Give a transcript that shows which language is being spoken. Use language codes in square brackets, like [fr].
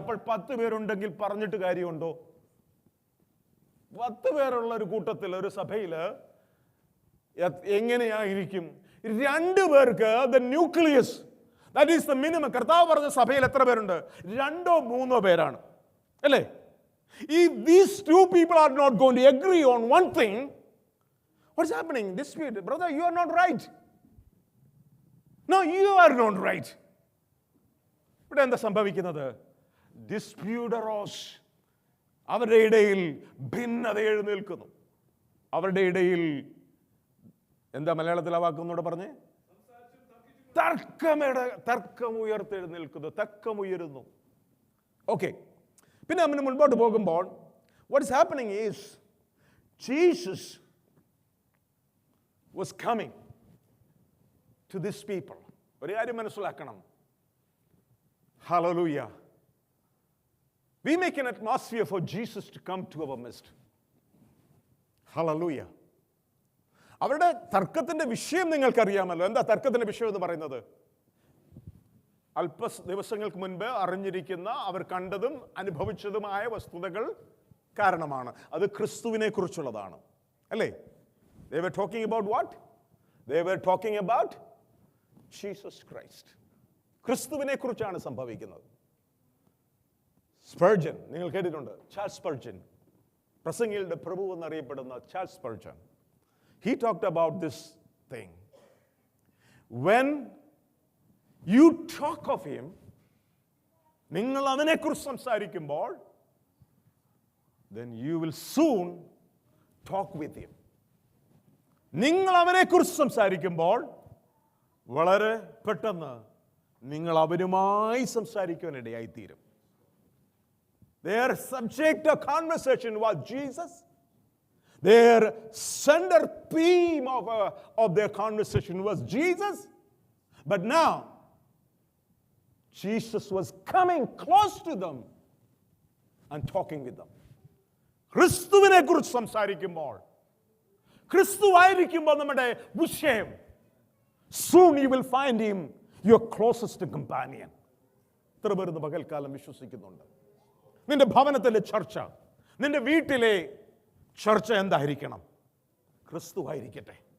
[ml] അപ്പോൾ 10 പേരുണ്ടെങ്കിൽ പറഞ്ഞിട്ട് കാര്യമുണ്ടോ? 10 പേരുള്ള ഒരു കൂട്ടത്തിൽ, ഒരു സഭയില് എങ്ങനെയായിരിക്കും? [en] 2 പേർക്ക്, the nucleus, that is the minimum. [ml] കർത്താവ് പറഞ്ഞ സഭയിൽ എത്ര പേരുണ്ട്? 2-3 പേരാണ്, അല്ലേ? [en] If these 2 people are not going to agree on one thing, what's happening? Dispute. Brother, you are not right. No, you are not right. [ml] ഇവിടെ എന്താ സംഭവിക്കുന്നത്? ഡിസ്പ്യൂട്ടറോസ്, അവരുടെ ഇടയിൽ ഭിന്നത എഴുന്നേൽക്കുന്നു. അവരുടെ ഇടയിൽ എന്താ മലയാളത്തിൽ ആ വാക്കൊന്നൂടെ പറഞ്ഞേ? തർക്കം ഉയർത്തെഴുന്നേൽക്കുന്നു, തർക്കമുയരുന്നു. ഓക്കെ, പിന്നെ നമ്മൾ മുൻപോട്ട് പോകുമ്പോൾ [en] what is happening is Jesus was coming to these people. [ml] ഒരു കാര്യം മനസ്സിലാക്കണം. [en] Hallelujah. We make an atmosphere for Jesus to come to our midst. Hallelujah. [ml] അവരുടെ തർക്കത്തിന്റെ വിഷയം നിങ്ങൾക്കറിയാമല്ലോ. എന്താ തർക്കത്തിന്റെ വിഷയം എന്ന് പറയുന്നത്? അല്പ ദിവസങ്ങൾക്ക് മുൻപ് അറിഞ്ഞിരിക്കുന്ന, അവർ കണ്ടതും അനുഭവിച്ചതുമായ വസ്തുതകൾ കാരണമാണ്. അത് ക്രിസ്തുവിനെ കുറിച്ചുള്ളതാണ്, അല്ലേ? [en] They were talking about what? They were talking about Jesus Christ. [ml] ക്രിസ്തുവിനെ കുറിച്ചാണ് സംഭവിക്കുന്നത്. സ്പർജൻ നിങ്ങൾ കേട്ടിട്ടുണ്ട്, ചാൾസ് സ്പർജൻ, പ്രസംഗികളുടെ പ്രഭു എന്നറിയപ്പെടുന്ന Charles Spurgeon. [en] He talked about this thing. When you talk of him, [ml] നിങ്ങൾ അവനെക്കുറിച്ച് സംസാരിക്കുമ്പോൾ, [en] then you will soon talk with him. [ml] നിങ്ങൾ അവനെക്കുറിച്ച് സംസാരിക്കുമ്പോൾ വളരെ പെട്ടെന്ന് നിങ്ങൾ അവനുമായി സംസാരിക്കാനിടയായിത്തീരും. [en] Their subject of conversation was Jesus. Their center theme of their conversation was Jesus. But now, Jesus was coming close to them and talking with them. [ml] ക്രിസ്തുവിനെ കുറിച്ച് സംസാരിക്കുമ്പോൾ, ക്രിസ്തുവായിരിക്കുമ്പോൾ നമ്മുടെ വിഷയം, [en] soon you will find him your closest companion. [ml] എത്ര പേർ ഇന്ന് പകൽക്കാലം വിശ്വസിക്കുന്നുണ്ട്? നിന്റെ ഭവനത്തിലെ ചർച്ച, നിന്റെ വീട്ടിലെ ചർച്ച എന്തായിരിക്കണം? ക്രിസ്തുവായിരിക്കട്ടെ.